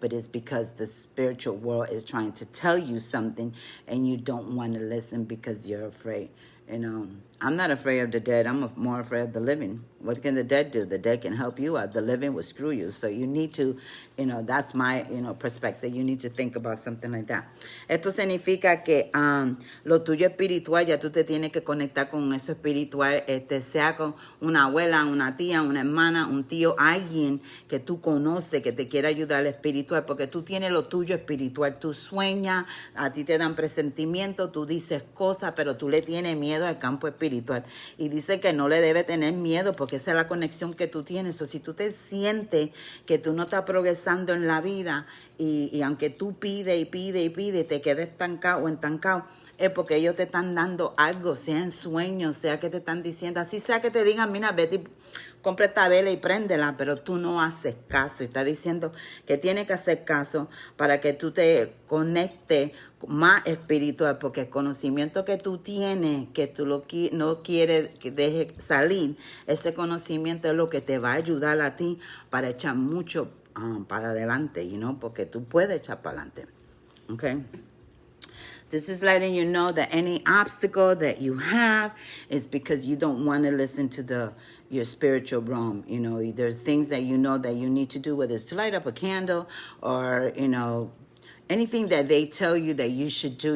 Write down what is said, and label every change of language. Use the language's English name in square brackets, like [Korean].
[English] But it's because the spiritual world is trying to tell you something, and you don't want to listen because you're afraid. I'm not afraid of the dead. I'm more afraid of the living. What can the dead do? The dead can help you out. The living will screw you. So you need to, that's my, perspective. You need to think about something like that. [Spanish] Esto significa que lo tuyo espiritual, ya tú te tienes que conectar con eso espiritual, sea con una abuela, una tía, una hermana, un tío, alguien que tú conoces que te quiera ayudar espiritual, porque tú tienes lo tuyo espiritual. Tú sueñas, a ti te dan presentimiento, tú dices cosas, pero tú le tienes miedo al campo espiritual. Y dice que no le debe tener miedo porque esa es la conexión que tú tienes. O si tú te sientes que tú no estás progresando en la vida y aunque tú pides y pides y pides, te quedes estancado o estancado, es porque ellos te están dando algo, sea en sueños, sea que te están diciendo, así sea que te digan, mira, vete, compra esta vela y préndela, pero tú no haces caso. Y está diciendo que tienes que hacer caso para que tú te conectes más espiritual, porque el conocimiento que tú tienes, que tú no quieres que deje salir, ese conocimiento es lo que te va a ayudar a ti para echar mucho para adelante, porque tú puedes echar para adelante. [English] Okay? This is letting you know that any obstacle that you have is because you don't want to listen to your spiritual realm. There's things that you know that you need to do, whether it's to light up a candle or, anything that they tell you that you should do.